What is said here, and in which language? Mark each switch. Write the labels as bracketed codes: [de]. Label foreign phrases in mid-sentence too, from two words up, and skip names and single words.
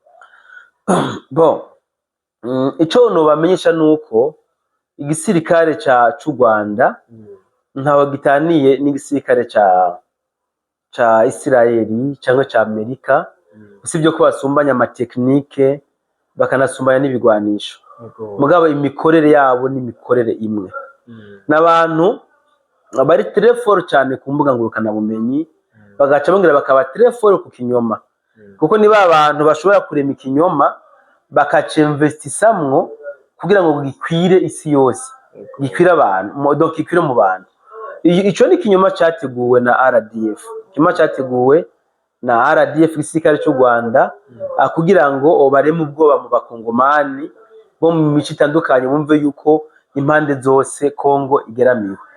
[rn] Bon, ico no bamenyesha nuko igisirikare c'u Rwanda ntaho gitaniye n'igisirikare ca Israeli cyangwa ca Amerika, usibye ko basumbanya amateknike bakanasumbanya n'ibigwanisho. Mugabo imikorere yabo n'imikorere imwe. N'abantu bari [fr] très fort [rn] cyane ku mbuga ngurukana bumenyi, bagaca bongera bakaba [fr] très fort [rn] ku kinyoma. Kuko niba abantu bashobora kurema ikinyoma bakaca investisamwo kugira ngo gikwire isi yose, gikwire abantu, donc gikwire mu bantu. Ico ni kinyoma cyateguwe na RDF. Kinyoma cyateguwe na RDF igisirikare cy'u Rwanda kugira ngo bareme ubwoba mu bakongomani bo mu mico itandukanye, bumve yuko impande zose Kongo igeramiwe.